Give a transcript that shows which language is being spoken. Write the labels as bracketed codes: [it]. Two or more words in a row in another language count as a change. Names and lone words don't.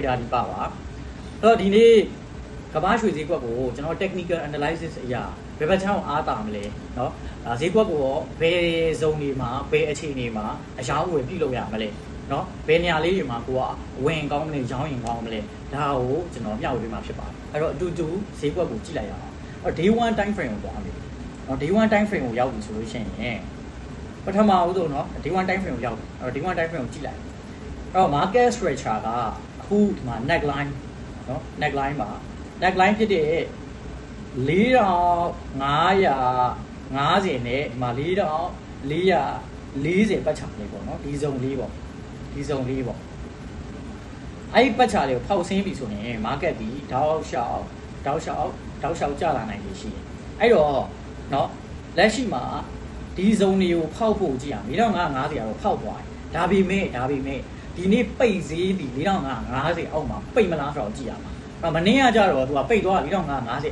[my] trader ဒီပါအဲ့တော့ဒီနေ့ကဘာရွှေဈေးကွက်ကိုကျွန်တော် [en] technical analysis [my] အရာဘယ်ဘက်ချောင်းအားတာမလဲเนาะဈေးကွက်ကိုရောဘယ်ဇုံတွေ မှာဘယ်အခြေအနေမှာအယောင်းဝယ်ပြုလုပ်ရမလဲเนาะဘယ်နေရာလေးတွေမှာကိုကဝင်ကောင်းမလဲရောင်းရင်ကောင်းမလဲဒါကိုကျွန်တော်မျှဝေပေးမှာဖြစ်ပါတယ်အဲ့တော့အတူတူဈေးကွက်ကိုကြည့်လိုက်ရအောင်အဲ့တော့ [en] day 1 time frame [my] ကိုသွားမယ်เนาะ [en] day 1 time frame [my] ကိုရောက်ပြီဆိုလို့ရှိရင်ပထမဦးဆုံးเนาะ [en] day 1 time frame [my] ကိုရောက်ပြီအဲ့တော့ [en] day 1 time frame [my] ကိုကြည့်လိုက်အဲ့တော့ [en] market structure [my] ကအခုဒီမှာ neckline เนาะ neckline မှာ neckline ဖြစ်တဲ့ 4550နဲ့ဒီမှာ4440ပတ်ချာလေးပေါ့နော်ဒီဇုံလေးပေါ့အဲ့ဒီပတ်ချာလေးကိုဖောက်ဆင်း ပြီဆိုရင် market ဒီတောက်လျှောက်ကျလာနိုင်လို့ရှိရင်အဲ့တော့เนาะလက်ရှိမှာဒီဇုံတွေကိုဖောက်ဖို့ကြည့်ရအောင်4550ကတော့ဖောက်သွားတယ်ဒါပေမဲ့ဒီနေ့ပိတ်ဈေးဒီ4550အောက်မှာပိတ်မလားဆိုတော့ကြည့်ရမှာအဲ့မနေ့ကကြတော့သူကပိတ်သွား4550